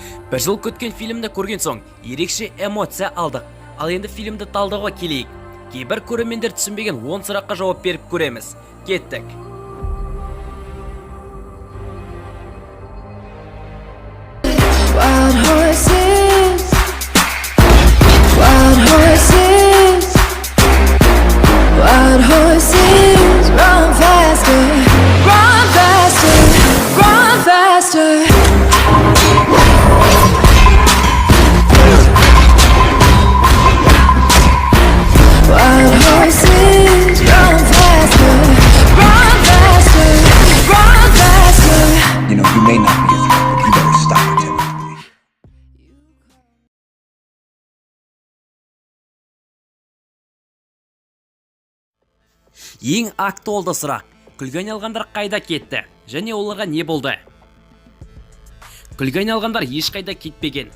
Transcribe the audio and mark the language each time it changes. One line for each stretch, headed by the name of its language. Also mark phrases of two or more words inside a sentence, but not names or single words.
Kazakh: Бір жыл күткен фильмді көрген соң ерекше эмоция алдық. Ал енді фильмді талдауға келейік. Кейбір көрермендер түсінбеген 10 сұраққа жауап беріп көреміз. Кеттік.
English: Wild horses, wild horses, wild horses, run faster, run faster, run faster. Wild horses, run faster, run faster, run faster. You know, you may not be a threat, but you better stop pretending to be.
Kazakh: Ең актуалды сұрақ. Күлге айналғандар қайда кетті? Және оларға не болды? Күлге айналғандар ешқайда кетпеген.